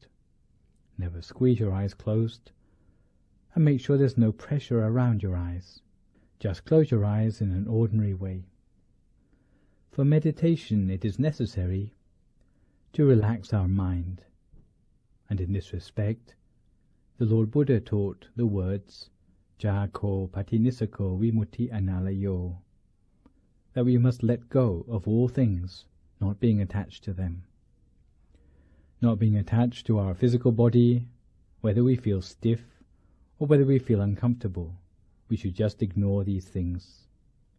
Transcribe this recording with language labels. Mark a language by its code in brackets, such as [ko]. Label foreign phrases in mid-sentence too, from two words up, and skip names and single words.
[en] Never squeeze your eyes closed, and make sure there's no pressure around your eyes. Just close your eyes in an ordinary way. For meditation, it is necessary to relax our mind, and in this respect, the Lord Buddha taught the words [pi] Jako patinisako vimutti analayo, [en] that we must let go of all things, not being attached to them. Not being attached to our physical body, whether we feel stiff or whether we feel uncomfortable, we should just ignore these things.